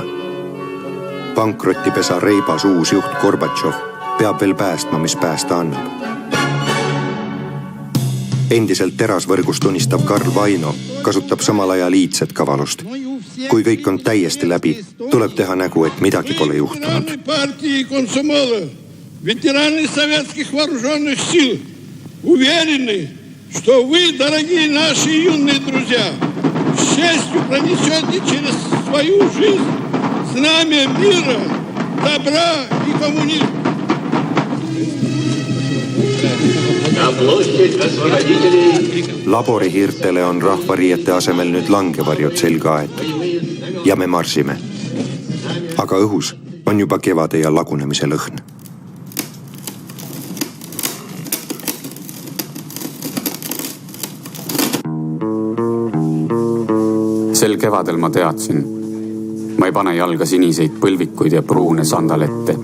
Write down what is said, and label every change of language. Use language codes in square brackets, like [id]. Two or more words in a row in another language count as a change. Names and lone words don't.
[et] Pankrotipesa reibas uus juht Gorbatšov peab veel päästma, mis päästa annab. Endiselt terasvõrgust unistav Karl Vaino kasutab samal ajal iidset kavalust. Kui kõik on täiesti läbi, tuleb teha nägu, et midagi pole juhtunud. [ru] Партии комсомола, ветераны советских вооруженных сил уверены, что вы, дорогие наши юные друзья, с честью пронесете через свою жизнь знамя мира, добра и коммунизма. [et] Laborihiirtele on rahvariiete asemel nüüd langevarjud selga aetud ja me marsime. Aga õhus on juba kevade ja lagunemise lõhn. Sel kevadel ma teadsin, ma ei pane jalga siniseid põlvikuid ja pruune sandalette.